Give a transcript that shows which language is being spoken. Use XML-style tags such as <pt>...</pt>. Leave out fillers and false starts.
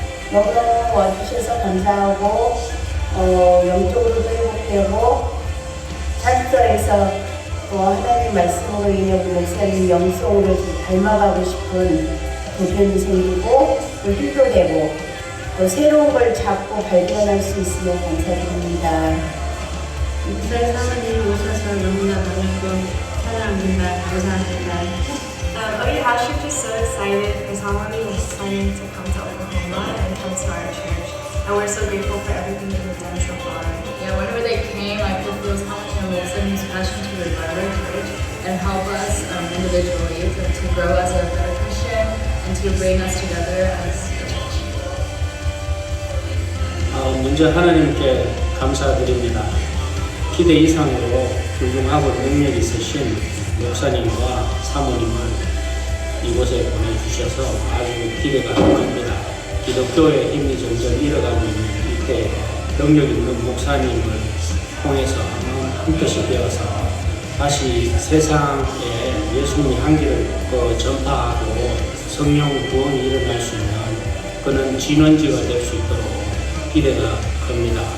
<ko>너무너무 와주셔서 감사하고 영적으로도 회복되고 찬송에서 또 하나님 말씀으로 인해 우리 목사님 영성으로 닮아가고 싶은 도전이 생기고 또 힘도 되고 또 새로운 걸 잡고 발견할 수 있으면 감사드립니다. 이사일 사모님 오셔서 너무나 반갑고 사랑합니다. 감사합니다.</ko> <en>Our house church is so excited for Samonim 목사님 to come to Oklahoma and come to our church. And we're so grateful for everything that we've done so far. Yeah, whenever they came, I could feel Samonim 목사님's passion to revive our church and help us individually to grow as a better Christian and to bring us together as a church.</en> <ko>먼저 하나님께 감사드립니다. 기대 이상으로 훌륭하고 능력 있으신 목사님과 사모님을 이곳에 보내주셔서 아주 기대가 큽니다. 기독교의 힘이 점점 잃어가고 있는 이때 능력 있는 목사님을 통해서 한 뜻이 되어서 다시 세상에 예수님의 향기를 전파하고 성령 구원이 일어날 수 있는 그런 진원지가 될 수 있도록 기대가 겁니다.</ko>